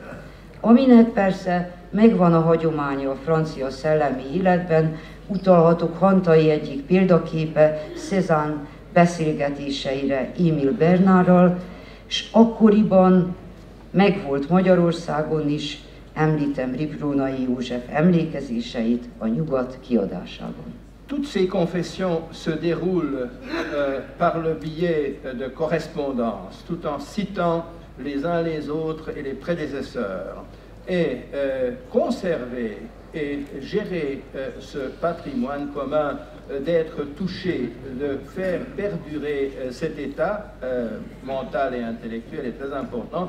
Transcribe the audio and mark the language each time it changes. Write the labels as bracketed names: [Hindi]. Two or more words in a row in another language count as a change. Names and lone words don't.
[Hungarian] Aminek persze megvan a hagyománya a francia szellemi életben, utalhatok Hantai egyik példaképe Cézanne beszélgetéseire Émile Bernardral, és akkoriban megvolt Magyarországon is, említem Riprónai József emlékezéseit a Nyugat kiadásában. [French] Toutes ces confessions se déroulent par le biais de correspondance, tout en citant les uns les autres et les prédécesseurs. Et conserver et gérer ce patrimoine commun, d'être touché, de faire perdurer cet état mental et intellectuel est très important.